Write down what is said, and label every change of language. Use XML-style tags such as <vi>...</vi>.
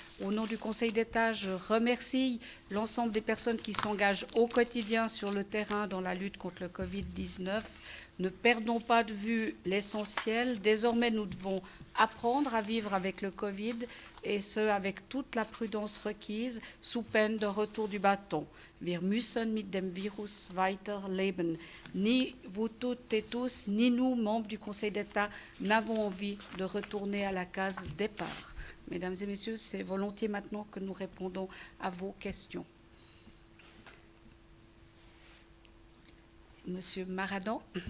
<fr>Au nom du Conseil d'État, je remercie l'ensemble des personnes qui s'engagent au quotidien sur le terrain dans la lutte contre le Covid-19. Ne perdons pas de vue l'essentiel. Désormais, nous devons apprendre à vivre avec le Covid et ce, avec toute la prudence requise, sous peine de retour du bâton.</fr> <de>Wir müssen mit dem Virus weiterleben.</de> <fr>Ni vous toutes et tous, ni nous, membres du Conseil d'État, n'avons envie de retourner à la case départ. Mesdames et messieurs, c'est volontiers maintenant que nous répondons à vos questions. Monsieur Maradan.</fr>